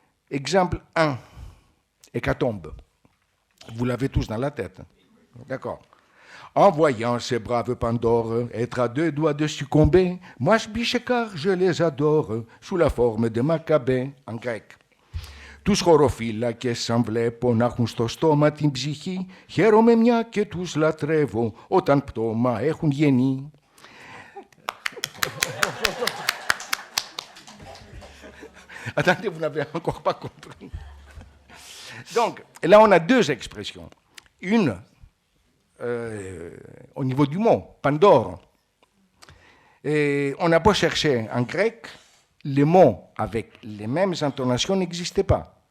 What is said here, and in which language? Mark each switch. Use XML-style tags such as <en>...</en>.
<fr>Exemple 1, hécatombe. Vous l'avez tous dans la tête. D'accord. En voyant ces braves Pandores être à deux doigts de succomber, moi je biche car je les adore, sous la forme de Maccabée, en grec.</fr> <el>Τους χωροφύλακες σαν βλέπω να έχουν στο στόμα την ψυχή, χαίρομαι μια και τους λατρεύω όταν πτώμα έχουν γεννεί.</el> <fr>Attendez, vous n'avez encore pas compris. Donc, là, on a deux expressions. Une, au niveau du mot, Pandore, Et on n'a pas cherché en grec, les mots avec les mêmes intonations n'existaient pas.</fr>